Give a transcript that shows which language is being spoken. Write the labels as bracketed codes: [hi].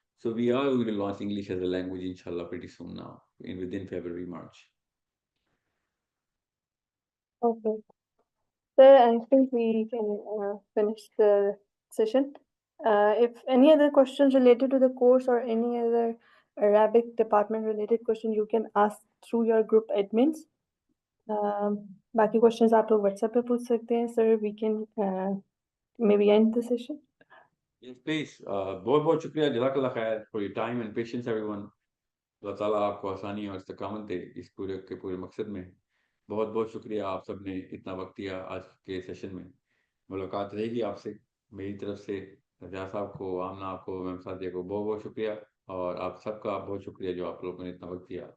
[en] So we will launch English as a language انشاءاللہ pretty soon now within February, March. Okay. Sir, I think we can finish the session. If any other questions related to the course or any other Arabic department related question, you can ask through your group admins. [ur] باقی questions آپ لوگ WhatsApp پہ پوچھ سکتے ہیں. [en] Sir, we can maybe end the session. Yes, please. [ur] بہت بہت شکریہ، جزاک اللہ خیر [en] for your time and patience everyone. [ur] اللہ تعالیٰ آپ کو آسانی اور استقامت دے اس پورے کے پورے مقصد میں. بہت بہت شکریہ آپ سب نے اتنا وقت دیا آج کے سیشن میں. ملاقات رہے گی آپ سے. میری طرف سے رجا صاحب کو، آمنہ آپ کو، میم سعدیہ کو بہت بہت شکریہ، اور آپ سب کا بہت شکریہ جو آپ لوگوں نے اتنا وقت دیا.